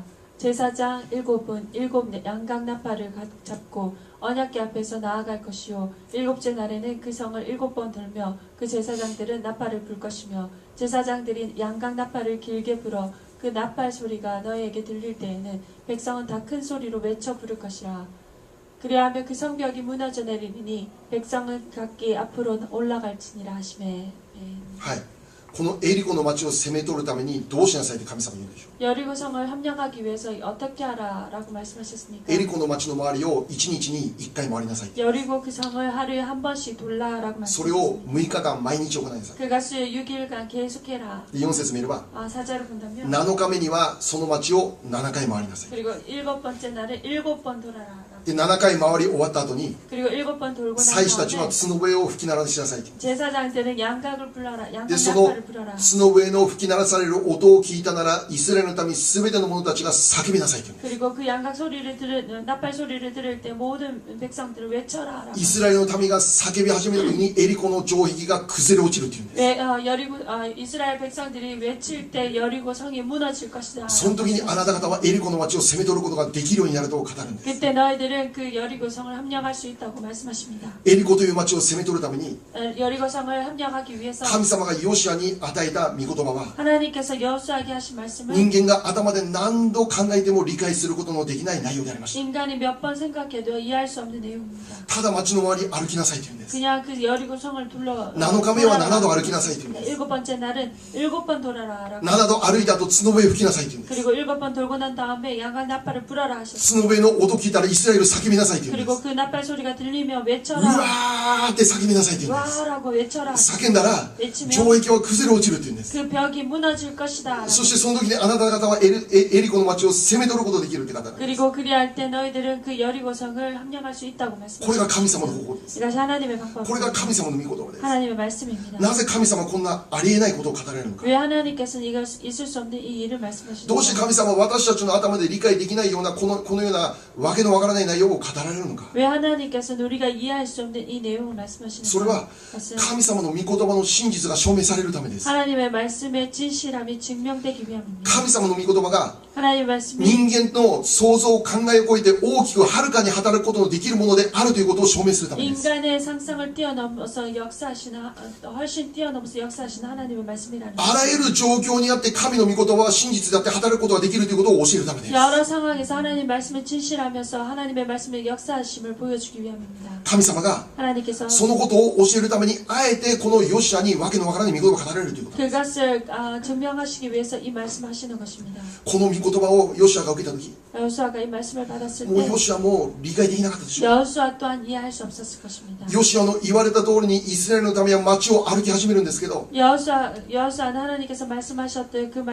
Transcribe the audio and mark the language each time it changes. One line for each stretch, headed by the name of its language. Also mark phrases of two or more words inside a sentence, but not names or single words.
Korean: 제사장 7은 7 양각 나팔을 잡고 언약궤 앞에서 나아갈 것이요 7째 날에는 그 성을 7번 돌며 그 제사장들은 나팔을 불 것이며 제사장들이 양각 나팔을 길게 불어 그 나팔 소리가 너희에게 들릴 때에는 백성은 다 큰 소리로 외쳐 부를 것이라. 그리하면 그 성벽이 무너져 내리니 백성은 각기 앞으로 올라갈지니라 하시매.
Japanese: はい、このエリコの町を攻め取るためにどうしなさいって神様言うんでしょう。
Korean: 여리고 성을 함령하기 위해서 어떻게 하라라고 말씀하셨습니까?
Japanese: エリコの町の周りを1日に1回回りなさい。
Korean: 여리고 그 성을 하루에 한 번씩 돌라라고
Japanese: それを
Korean: 말씀하셨습니다.
Japanese: 6日間毎日行いなさい。
Korean: 그것을 6일간 계속해라.
Japanese: で4節見れば
Korean: 사자를 본다면
Japanese: 7 日目にはその町を7回回りなさい。
Korean: 그리고 7번째 날에 7번 돌아라.
Japanese: で7回回り終わった後に
Korean: 그리고 7번 돌고 난
Japanese: 祭司たちは
Korean: 다음에
Japanese: 角笛を吹き鳴らしなさいって。
Korean: 제사장들은 양각을 불러라. 양각
Japanese: でその
Korean: 나팔을 불어라.
Japanese: 角笛の吹き鳴らされる音を聞いたならイスラエルの民すべての者たちが叫びなさいって言うんです。
Korean: 그리고 그 양각 소리를 나팔 소리를 들을 때 모든 백성들을 외쳐라.
Japanese: イスラエルの民が叫び始めた時にエリコの城壁が崩れ落ちるって言うんです。
Korean: 이스라엘 백성들이 외칠 때 여리고 성이 무너질 것이다.
Japanese: その時にあなた方はエリコの町を攻め取ることができるようになると語るんです。
Korean: 그때 너희들은 그 여리고 성을 함령할 수 있다고 말씀하십니다.
Japanese: エリコという町を攻め取るために
Korean: 여리고 성을 함령하기 위해서
Japanese: 神様がヨシアに与えた御言葉は
Korean: 하나님께서 여호수아에게 하신 말씀은
Japanese: 人間が頭で何度考えても理解することのできない内容でありました。
Korean: 인간이 몇 번 생각해도 이해할 수 없는 내용입니다.
Japanese: ただ町の周り歩きなさいと言うんです。
Korean: 그냥 그 여리고 성을 둘러
Japanese: 7 日目は7度歩きなさいと言うんです。
Korean: 7번째 날은 7번 돌아라.
Japanese: 7 度歩いた後角笛吹きなさいと言うんです。
Korean: 그리고 7번 돌고 난 다음에 양각 나팔을 불어라 하셨습니다.
Japanese: 角笛の音聞いたらイスラエル叫びなさいと言うんで
Korean: 그리고
Japanese: す。
Korean: 그 나팔 소리가 들리며 う 외쳐라.
Japanese: わーって叫びなさいと言うんです。
Korean: 와라고 외쳐라.
Japanese: 叫んだら城壁は崩れ落ちるって言うんです。
Korean: 그 벽이 무너질 것이다.
Japanese: そしてその時にあなた方はエリコの町を攻め取ることができるって方なんです。
Korean: 그리고 그리할 때 너희들은 그 여리고 성을 함령할 수 있다고
Japanese: これが
Korean: 말씀하셨습니다.
Japanese: 神様の方法です。
Korean: 이것이 하나님의
Japanese: これが
Korean: 방법입니다.
Japanese: 神様の御言葉です。
Korean: 하나님의 말씀입니다.
Japanese: なぜ神様はこんなありえないことを語られるのか。
Korean: 왜 하나님께서는 이걸 있을 수 없는 이 일을 말씀하시는가?
Japanese: どうして神様は私たちの頭で理解できないようなこのようなわけのわからない内容を語られるのか。
Korean: 왜 하나님께서는 우리가 이해할 수 없는 이 내용을
Japanese: それは
Korean: 말씀하시는가? 그것은
Japanese: 神様の御言葉の真実が証明されるためです。
Korean: 하나님의 말씀의 진실함이 증명되기 위함입니다.
Japanese: 神様の御言葉が
Korean: 하나님의 말씀이
Japanese: 人間の想像考えを超えて大きくはるかに働くことのできるものであるということを証明するためです。
Korean: 인간의 상상을 뛰어넘어서 역사하시는 훨씬 뛰어넘어서 하시는 하나님의 말씀이라는
Japanese: あらゆる状況にあって神の御言葉は真実であって働くことができるということを教えるためです。
Korean: 여러 상황에서 하나님 말씀을 진실하면서 하나님의 말씀의 역사하심을 보여주기 위함입니다.
Japanese: 神様が
Korean: 하나님께서
Japanese: そのことを教えるためにあえてこのヨシアにわけのわからない御言葉が語られるということ。
Korean: 그것을 증명하시기 위해서 이 말씀하시는 것입니다.
Japanese: この御言葉をヨシアが受けた時
Korean: 여호수아가 이 말씀을 받았을
Japanese: もう
Korean: 때
Japanese: ヨシアも理解できなかったでしょう。
Korean: 여호수아 또한 이해할 수 없었을 것입니다.
Japanese: ヨシアの言われた通りにイスラエルのためは町を歩き始めるんですけど、
Korean: 여호수아는 하나님께서 말씀하셨던 그